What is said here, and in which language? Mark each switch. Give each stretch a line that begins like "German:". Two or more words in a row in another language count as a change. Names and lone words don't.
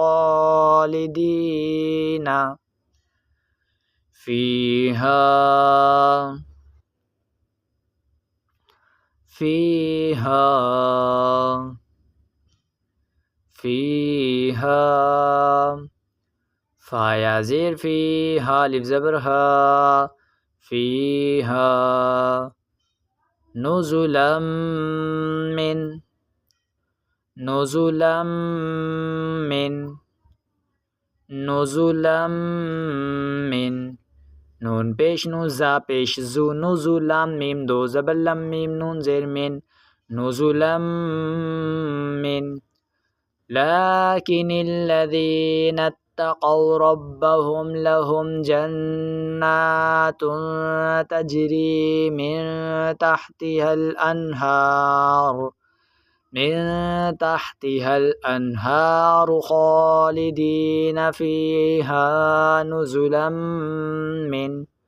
Arabic: خالدين فيها فايا زير في حالف زبر ها فيها نزلا من نون پیش نو زا پیش زو نزلا میم دو زبر لم میم نون زیر من نزلا من لكن الذين اتقوا ربهم لهم جنات تجري من تحتها الأنهار من تحتها الأنهار خالدين فيها نزلا من